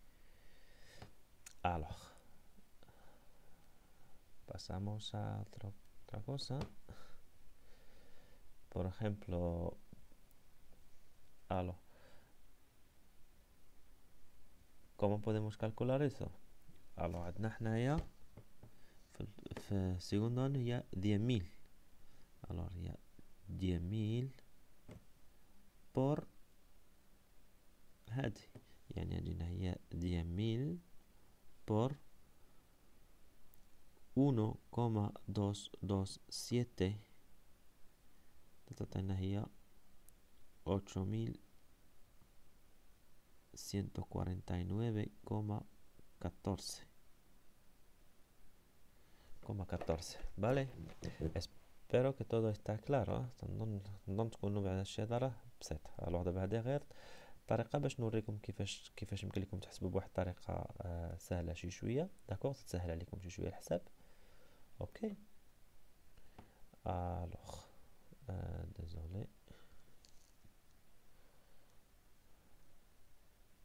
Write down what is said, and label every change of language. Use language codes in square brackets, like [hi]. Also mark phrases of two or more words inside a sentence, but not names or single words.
[es] alors pasamos a otra cosa por ejemplo alors ¿cómo podemos calcular eso? [ar] alors عندنا حنايا في السيغوندو هي 10,000 alors هي 10,000 por هذه يعني عندنا هي 10,000 por [es] 1,227 [ar] تعطينا هي [es] 8,149,14 vale espero que todo está claro [ar] نظن تكونوا بعد هادشي هذا راه بسيط الوغ دابا هادي غير طريقه باش نوريكم كيفاش يمكن لكم تحسبوا بواحد الطريقه سهله شي شويه داكوغ تسهل عليكم شي شويه الحساب اوكي الوغ désolé